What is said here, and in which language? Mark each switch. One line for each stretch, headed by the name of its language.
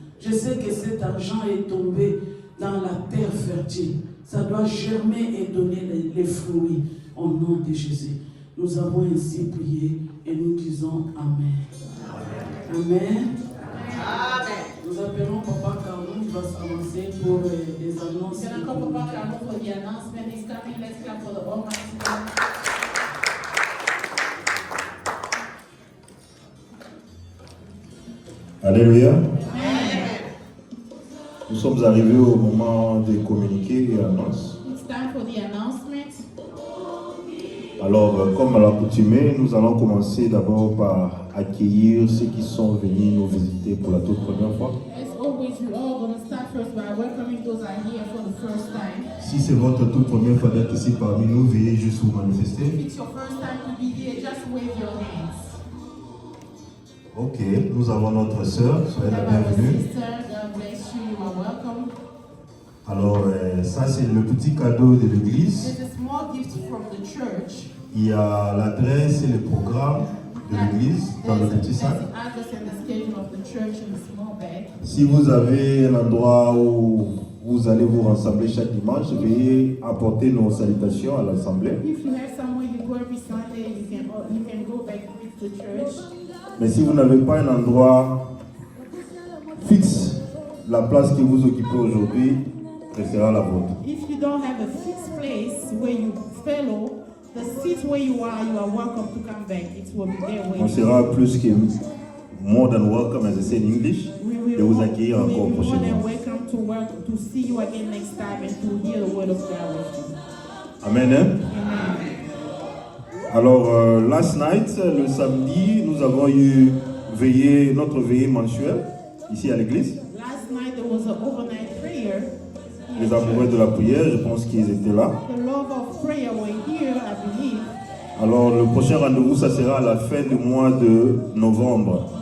French: Je sais que cet argent est tombé dans la terre fertile. Ça doit germer et donner les fruits au nom de Jésus. Nous avons ainsi prié et nous disons Amen. Amen. Amen. Nous appelons Papa Carlo, il va s'avancer pour les annonces.
English: Papa Carlo for the announcement is coming. Let's clap for the Almighty God. Alléluia.
French: Nous sommes arrivés au moment de communiquer et annonces.
English: It's time for the announcement.
French: Alors, comme à l'accoutumée, nous allons commencer d'abord par accueillir ceux qui sont venus nous visiter pour la toute première fois.
English: As always, we're all going to start first by welcoming those who are here for the first time.
French: Si c'est votre toute première fois d'être ici parmi nous, veuillez juste vous manifester.
English: If it's your first time to be here, just wave your hands.
French: Ok, nous avons notre sœur, soyez la bienvenue.
English: Sister, God bless you. You are welcome.
French: Alors, ça c'est le petit cadeau de l'église.
English: There's a small gift from the church.
French: Il y a l'adresse et le programme de l'église dans le petit sac.
English: There's the address and the schedule of the church in a small bag.
French: Si vous avez un endroit où vous allez vous rassembler chaque dimanche, veuillez apporter nos salutations à l'assemblée.
English: If you have somewhere you go every Sunday, you can go back with the church.
French: Mais si vous n'avez pas un endroit fixe, la place que vous occupez aujourd'hui restera la vôtre.
English: If you don't have a fixed place where you fellow, the seat where you are welcome to come back. It will be there
French: On
English: waiting.
French: sera plus que
English: more than welcome, as I say in English,
French: de vous accueillir encore
English: more than
French: prochainement.
English: welcome to see you again next time and to hear the word of God with you. Amen. Hein? Amen.
French: Alors,
English: last night,
French: le samedi, nous avons eu notre veillée mensuelle ici à l'église.
English: Last night there was an overnight prayer.
French: Les amoureux de la prière, je pense qu'ils étaient là.
English: The love of prayer were here, I believe.
French: Alors, le prochain rendez-vous, ça sera à la fin du mois de novembre.